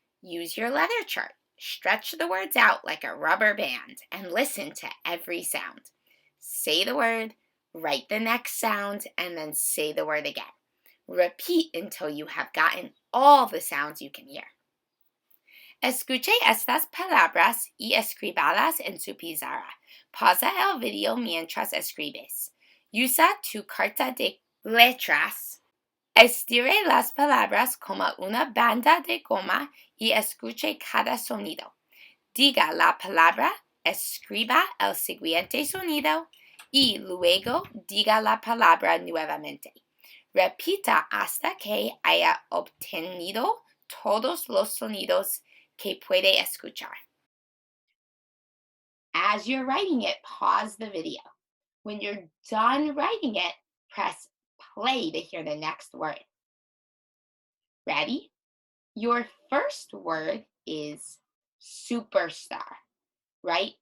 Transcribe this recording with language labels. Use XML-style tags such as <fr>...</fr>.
<en>Use your letter chart. Stretch the words out like a rubber band and listen to every sound. Say the word, write the next sound, and then say the word again. Repeat until you have gotten all the sounds you can hear.</en> <es>Escuche estas palabras y escríbalas en su pizarra. Pausa el video mientras escribes. Usa tu carta de letras. Estire las palabras como una banda de goma y escuche cada sonido. Diga la palabra, escriba el siguiente sonido y luego diga la palabra nuevamente. Repita hasta que haya obtenido todos los sonidos que puede escuchar.</es> <en>As you're writing it, pause the video. When you're done writing it, press play to hear the next word. Ready? Your first word is superstar, right?</en>